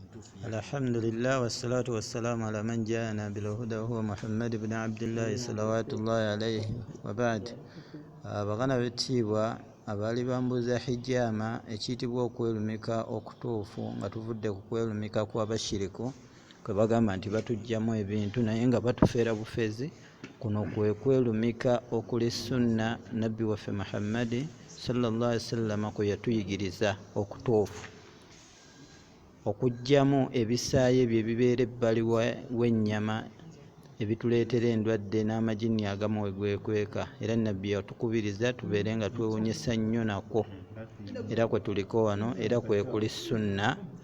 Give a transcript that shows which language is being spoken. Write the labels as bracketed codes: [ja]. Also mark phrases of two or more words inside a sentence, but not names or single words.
[ar] الحمد لله والصلاة والسلام على من جاءنا بالهدى وهو محمد بن عبد الله صلوات الله عليه وبعد. [lg] Bagana betibwa abali bambuza hijama ekitibwa okwelumika okutuufu nga tuvudde ku kwelumika kw'abashiriku kwe bagamba nti batujjamu ebintu naye nga batufeera bufezi. Kuno kwe kwelumika okuli sunna nabbi waffe Muhammad [ar] صلى الله عليه وسلم [lg] kwe yatuyigiriza okutuufu, okujjamu ebisaayi ebyo ebibeera ebbali w'ennyama ebituleetera endwadde n'amagini agamu we gwekweka, era nabbi yatukubiriza tubeere nga twewunyisa nnyo nako, era kwe tuliko wano era kwe kuli sunna.